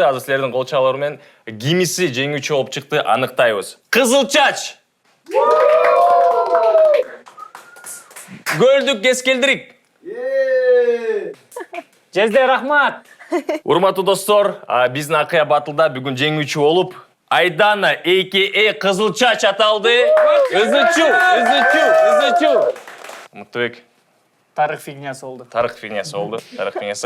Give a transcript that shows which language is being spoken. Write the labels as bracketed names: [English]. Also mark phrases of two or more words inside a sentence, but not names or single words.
[Kyrgyz] Азыр силердин кол чабуулары менен кимиси жеңүүчү болуп чыкты аныктайбыз. Кызыл чач. Гөлдүк кескелдирик. Жезде рахмат. Урматтуу достор, биздин Акыя Батлда бүгүн жеңүүчү болуп Айдана a.k.a. Кызыл чач аталды. Изучу. Мыктыбек. Тарых фигнясы болду. Тарых фигнясы.